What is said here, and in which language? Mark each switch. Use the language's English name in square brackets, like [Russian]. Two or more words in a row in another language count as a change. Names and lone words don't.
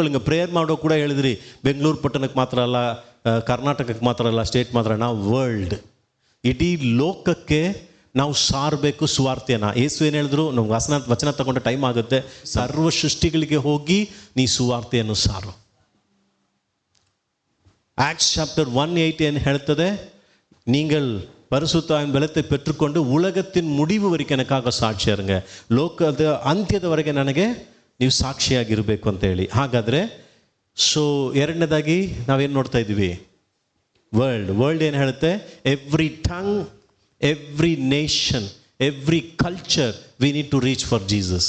[Kannada] ಹಿಂಗೆ ಪ್ರೇಯರ್ ಮಾಡೋ ಕೂಡ ಹೇಳಿದ್ರಿ, ಬೆಂಗಳೂರು ಪಟ್ಟಣಕ್ಕೆ ಮಾತ್ರ ಅಲ್ಲ, ಕರ್ನಾಟಕಕ್ಕೆ ಮಾತ್ರ ಅಲ್ಲ, ಸ್ಟೇಟ್ ಮಾತ್ರ, ನಾವು ವರ್ಲ್ಡ್, ಇಡೀ ಲೋಕಕ್ಕೆ ನಾವು ಸಾರಬೇಕು ಸುವಾರ್ತೆಯನ್ನು. ಯೇಸು ಏನು ಹೇಳಿದ್ರು, ನಮ್ಗೆ ವಚನ ತಗೊಂಡ ಟೈಮ್ ಆಗುತ್ತೆ, ಸರ್ವ ಸೃಷ್ಟಿಗಳಿಗೆ ಹೋಗಿ ನೀ ಸುವಾರ್ತೆಯನ್ನು ಸಾರು. [English] Acts Chapter [Kannada] 1:8 ಏನು ಹೇಳ್ತದೆ, [Tamil] நீங்கள் பரிசுத்த ஆவியின் பலத்தை பெற்றுக்கொண்டு உலகத்தின் முடிவு வரைக்கும் எனக்காக ಸಾಕ್ಷಿಯಾಗಿ இருங்க, [Kannada] ಲೋಕದ ಅಂತ್ಯದವರೆಗೆ ನನಗೆ ನೀವು ಸಾಕ್ಷಿಯಾಗಿರಬೇಕು ಅಂತ ಹೇಳಿ. ಹಾಗಾದರೆ ಸೊ ಎರಡನೇದಾಗಿ ನಾವೇನು ನೋಡ್ತಾ ಇದ್ದೀವಿ, ವರ್ಲ್ಡ್ ಏನು ಹೇಳುತ್ತೆ, [English] every tongue, every nation, every culture we need to reach for Jesus.